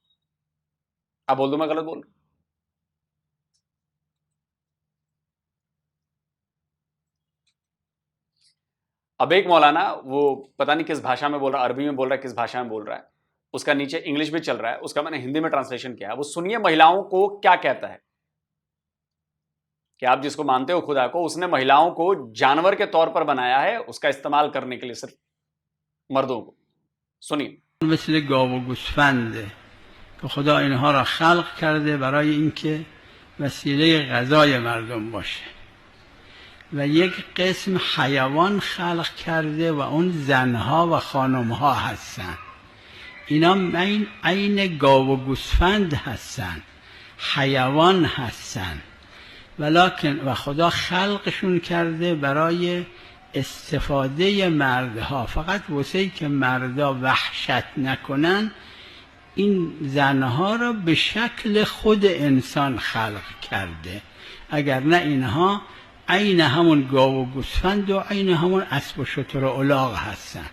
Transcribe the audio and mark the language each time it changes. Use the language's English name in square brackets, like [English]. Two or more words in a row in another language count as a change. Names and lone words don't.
[Hindi] आप बोल दो मैं गलत बोल रहा हूं। अब एक मौलाना, वो पता नहीं किस भाषा में बोल रहा है, अरबी में बोल रहा है, किस भाषा में बोल रहा है, उसका नीचे इंग्लिश भी चल रहा है, उसका मैंने हिंदी में ट्रांसलेशन किया। वो सुनिए महिलाओं को क्या कहता है कि आप जिसको मानते हो खुदा को, उसने महिलाओं को जानवर के तौर पर बनाया है, उसका इस्तेमाल करने के लिए सिर्फ मर्दों को। सुनिए। [Persian] مثل گاو و گوسفنده که خدا اینها را خلق کرده برای اینکه وسیله غذای مردم باشه و یک قسم حیوان خلق کرده و اون زنها و خانمها هستن. اینا عین گاو و گوسفند هستن، حیوان هستن، ولکن و خدا خلقشون کرده برای استفاده مردها، فقط واسه ای که مردا وحشت نکنن این زنها را به شکل خود انسان خلق کرده، اگر نه اینها عین همون گاو و گوسفند و عین همون اسب و شتر و الاغ هستن.